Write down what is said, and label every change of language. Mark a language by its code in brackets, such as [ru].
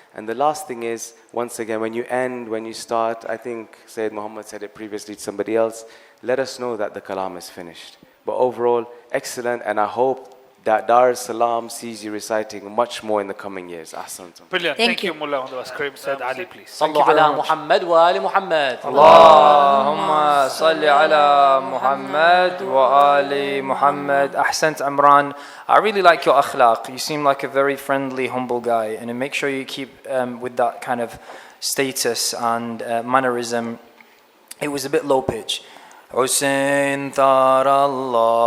[en] And the last thing is, once again, when you end, when you start, I think Sayyid Muhammad said it previously to somebody else, let us know that the kalam is finished. But overall, excellent, and I hope that Dar es Salaam sees you reciting much more in the coming years. Ahsantum. Brilliant. Thank you, Mullah. On the screen, Said Ali, please. [ar] صلوا على محمد وآل محمد. اللهم صل على محمد وآل محمد. [en] Ahsant Amran. I really like your akhlaq. You seem like a very friendly, humble guy, and make sure you keep with that kind of status and mannerism. It was a bit low pitch. Hussein Tarallah.